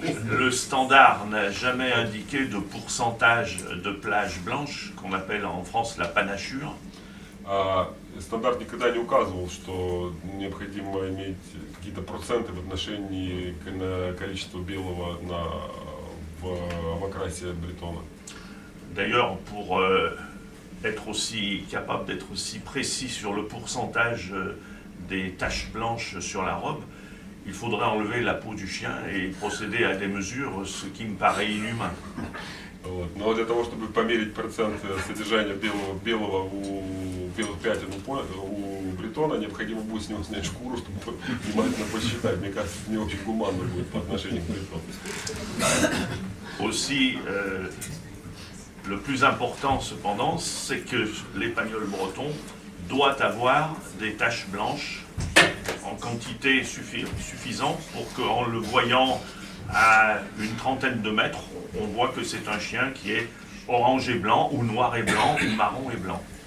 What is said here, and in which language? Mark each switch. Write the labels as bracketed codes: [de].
[fr] Le standard n'a jamais indiqué de pourcentage de plages blanches, qu'on appelle en France la panachure. [ru] Стандарт никогда не указывал, что необходимо иметь какие-то проценты в отношении количества белого в окрасе бретона. [fr] D'ailleurs, pour être aussi capable d'être aussi précis sur le pourcentage des taches blanches sur la robe, il faudrait enlever la peau du chien et procéder à des mesures, ce qui me paraît inhumain. [ru] Вот. Но для того, чтобы померить процент содержания белого у белых пятен у бретона, необходимо будет с него снять шкуру, чтобы внимательно посчитать. Мне кажется, это не очень гуманно будет по отношению к бретону. [fr] Aussi, le plus important cependant, c'est que l'épagnol breton doit avoir des taches blanches en quantité suffisante pour qu'en le voyant à une trentaine de mètres, on voit que c'est un chien qui est orange et blanc, ou noir et blanc, ou marron et blanc.